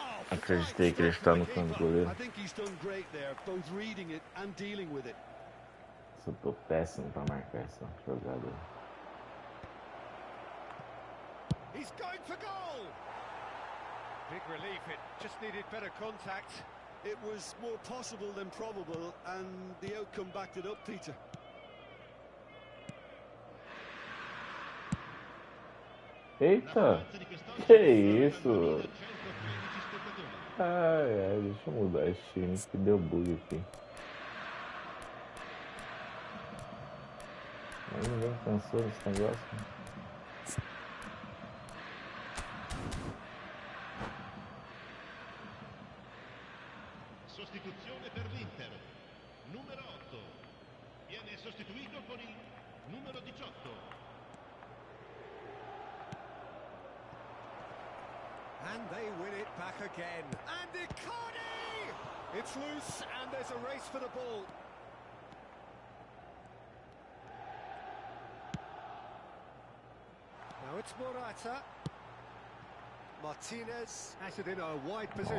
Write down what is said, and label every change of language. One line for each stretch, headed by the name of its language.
Portuguese: Acreditei que ele está no canto do goleiro.
English: I think he's done great there, both reading it and dealing with it.
Portuguese: Eu tô péssimo para marcar essa jogada.
English: He's going for goal. Big relief, it just needed better contact. It was more possible than probable, and the outcome backed it up, Peter.
Portuguese: Eita! Que isso? Ai, deixa eu mudar esse time que deu bug aqui. Aí ninguém cansou desse negócio.
Italian: Sostituzione per l'Inter. Numero 8. Viene sostituito con il numero 18.
English: And they win it back again. And Icardi! It's loose, and there's a race for the ball. Now it's Morata. Martinez has it in a wide position.